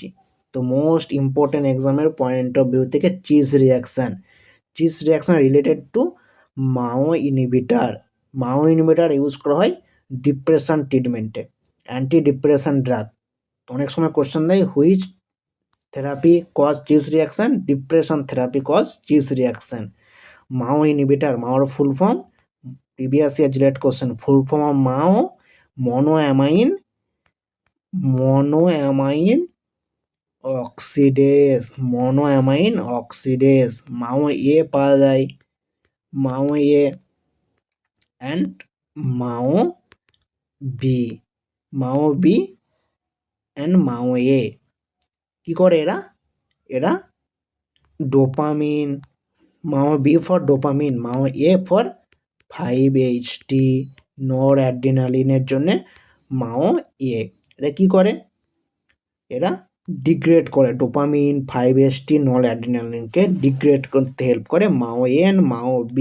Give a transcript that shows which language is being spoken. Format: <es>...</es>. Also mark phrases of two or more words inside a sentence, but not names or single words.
<en>তো most important exam-er point of view theke cheese reaction related to MAO inhibitor use</en> <bn>করা হয়</bn> <en>depression treatment-e, anti depression drug.</en> <bn>অনেক সময় কোশ্চেন দেয়</bn> <en>which therapy cause cheese reaction? Depression therapy cause cheese reaction. MAO inhibitor, MAO full form, previous year JELET question, full form of MAO, monoamine oxidase, monoamine oxidase,</en> <bn>MAO A পাওয়া যায়,</bn> <en>MAO A and MAO B, MAO B and</en> <bn>MAO A কি করে এরা, এরা ডোপামিন, MAO B for ডোপামিন, MAO A for 5-HT নর অ্যাড্রিনালিনের জন্য MAO A, এরা কি করে, এরা ডিগ্রেড করে ডোপামিন 5-HT নর অ্যাড্রিনালিনকে ডিগ্রেড করতে হেল্প করে MAO A and MAO B।</bn>